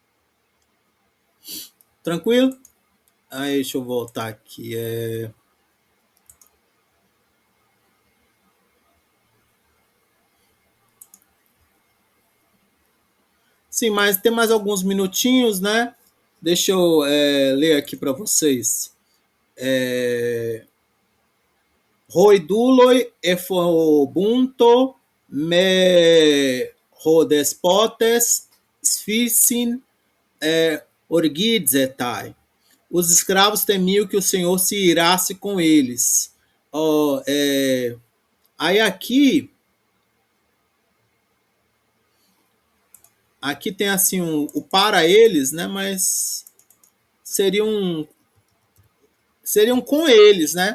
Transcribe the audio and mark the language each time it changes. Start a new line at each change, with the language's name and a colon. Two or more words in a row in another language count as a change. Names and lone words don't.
Portuguese: Tranquilo? Aí, deixa eu voltar aqui. Sim, mas tem mais alguns minutinhos, né? Deixa eu ler aqui para vocês.
Greek: Οἱ δοῦλοι ἐφοβοῦντο μὴ ὁ δεσπότης σφίσιν ὀργίζηται.
Portuguese: Os escravos temiam que o Senhor se irasse com eles, Ó, aí aqui tem assim o para eles, né? Mas seriam com eles, né?